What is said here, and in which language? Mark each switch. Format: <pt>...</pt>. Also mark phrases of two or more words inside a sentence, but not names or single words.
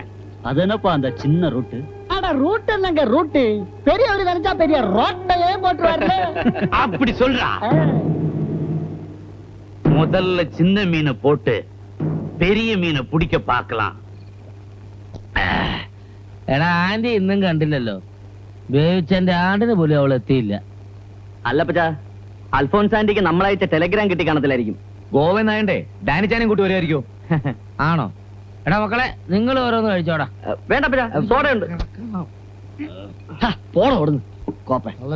<ta>அது என்னப்பா அந்த சின்ன ரூட்டு? அட ரூட் என்னங்க ரூட்டு? பெரியவர் நினைச்சா பெரிய ரோட்டையே போட்டுருவாரு. அப்படி சொல்றா. முதல்ல சின்ன மீனை போட்டு பெரிய மீனை பிடிக்க பார்க்கலாம்.</ta> <ml>എടാ ആന്റി ഇന്നും കണ്ടില്ലല്ലോ. ബേവിച്ചെന്റെ ആണ്ടിന് പോലും അവൾ എത്തിയില്ല. അല്ല പച്ചാ, അൽഫോൻസ് ആന്റിക്ക് നമ്മളയച്ച ടെലഗ്രാം കിട്ടി കാണത്തില്ലായിരിക്കും. ഗോവന്നായണ്ടേ ഡാനിച്ചാനും കൂട്ടി വരുമായിരിക്കും. ആണോ? എടാ മക്കളെ, നിങ്ങൾ ഓരോന്ന് കഴിച്ചോടാ. വേണ്ട പച്ചാ, സോഡ ഉണ്ട്. പോണോ ഓടുന്നു കോപ്പ.</ml>